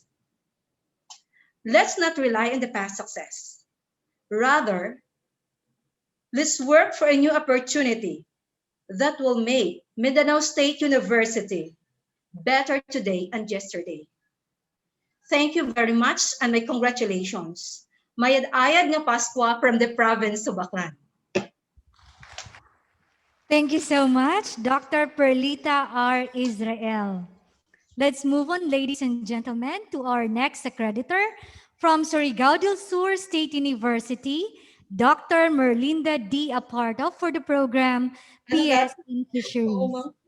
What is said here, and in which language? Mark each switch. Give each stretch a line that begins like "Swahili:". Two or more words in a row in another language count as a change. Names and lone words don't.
English: Let's not rely on the past success. Rather, let's work for a new opportunity that will make Mindanao State University better today and yesterday. Thank you very much and my congratulations.
Aklanon: Mayad-ayad nga Paskwa
English: from the province of Aklan. Thank you so much, Dr. Perlita R. Israel. Let's move on, ladies and gentlemen, to our next accreditor from Surigao del Sur State University, Dr. Merlinda D. Aparto for the program PS in Fisheries.